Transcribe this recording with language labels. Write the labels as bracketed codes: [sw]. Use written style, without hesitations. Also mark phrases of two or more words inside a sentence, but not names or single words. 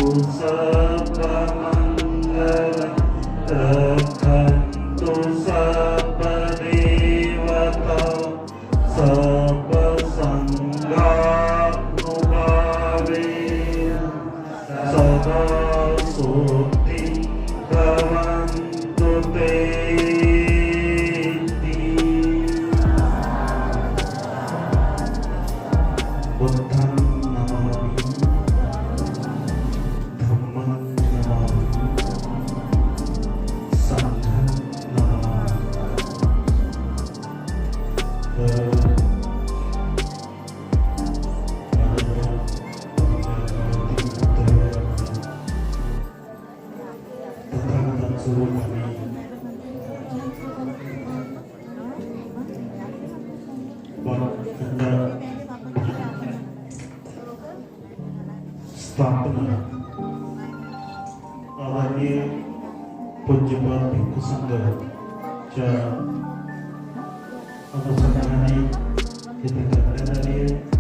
[pi] सर्वमङ्गलं रक्षन्तु सर्वदेवता सर्वसङ्गानुभावेन सदा सोऽपि भवन्तु ते बुद्धं नमामि धम्मं नमामि संघं नमामि [mr] तथागत स्वरूपाने स्थापना आदरणीय पूज्यपाद भिक्खू संघाच्या अनुषंगाने इथे करण्यात आली आहे.